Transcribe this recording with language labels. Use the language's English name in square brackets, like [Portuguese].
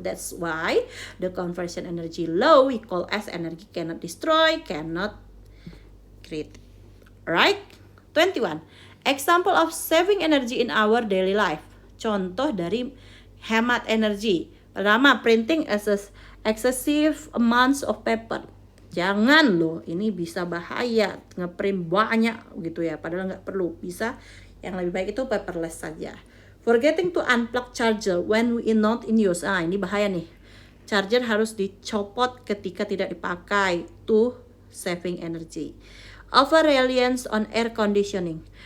[English] That's why the conversion energy law we call as energy cannot destroy, cannot create. Right? 21. Example of saving energy in our daily life. [Indonesian] Contoh dari hemat energi. Pertama, [English] printing excessive amounts of paper. [Indonesian] Jangan loh, ini bisa bahaya, ngeprint banyak gitu ya, padahal nggak perlu. Bisa, yang lebih baik itu paperless saja. [English] Forgetting to unplug charger when we not in use. [Indonesian] Ini bahaya nih. Charger harus dicopot ketika tidak dipakai. [English] To saving energy. Over reliance on air conditioning.